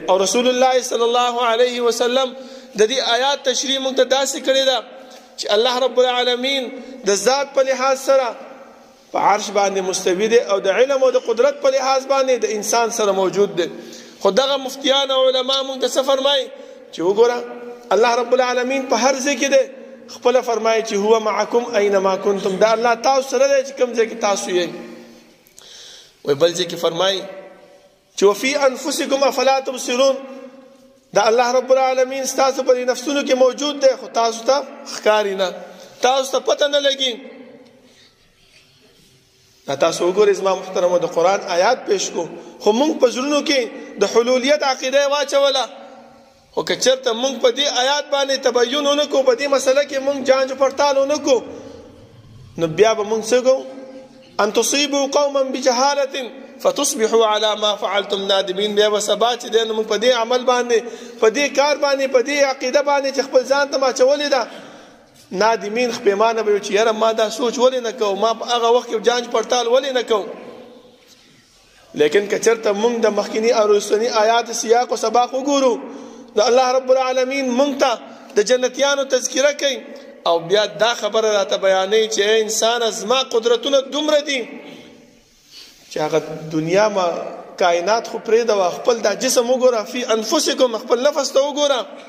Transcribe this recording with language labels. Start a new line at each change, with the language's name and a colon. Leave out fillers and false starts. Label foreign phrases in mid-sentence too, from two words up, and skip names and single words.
Pashto: او رسول الله
Arabic: صلی الله علیه وسلم
Pashto: د دې آیات تشریح موږ ته داسې کړې ده چې الله رب العالمین د ذات په لحاظ سره په عرش باندې مستوی دی او د علم او د قدرت په لحاظ باندې د انسان سره موجود دی. خو دغه مفتیان او علما موږ ته څه فرمایي چې وګوره الله رب العالمین په هر ځای کې دی، خپله فرمایي چې
Arabic: هو معکم اینما کنتم،
Pashto: دا الله تاسو سره دی چې کوم ځای کې تاسو یې. وی بل ځای کې فرمایي چې
Arabic: وفي انفسکم افلا تبصرون،
Pashto: دا الله رب العالمین ستاسو په نفسونو کې موجود دی خو تاسو ته ښکاري نه، تاسو ته پته نه لګي. تاسو وګورئ زما محترمو د قرآن آیات پیش کو، خو مونږ په زړونو کې د حلولیت عقیده واچوله. خو که چېرته مونږ په دې آیات باندې تبین ونه کړو، په دې مسله کې مونږ جانچ پړتال ونه کړو، نو بیا به مونږ څه کوو؟
Arabic: ان تصیبوا قوما بجهالة فتصبحوا على ما فعلتم نادمین.
Pashto: بیا به سبا چې دی نو مونږ په دې عمل باندې، په دې کار باندې، په دې عقیده باندې چې خپل ځان ته ماچولې ده، نادمین خپېمانه به وي چې یاره ما دا سوچ ولې نه کوو، ما په هغه وخت کې جانچ پړتال ولې نه کوو. لیکن که چېرته مونږ د مخکینی او وروستني آیات سیاق و سباق وګورو، د الله رب العالمین مونږ ته د جنتیانو تذکره کوي او بیا دا خبره راته بیانوي چې انسان زما قدرتونه دومره دي چې هغه دنیا ما کائنات خو پرېږده، خپل دا جسم وګوره،
Arabic: فی انفسکم،
Pashto: خپل نفس ته وګوره.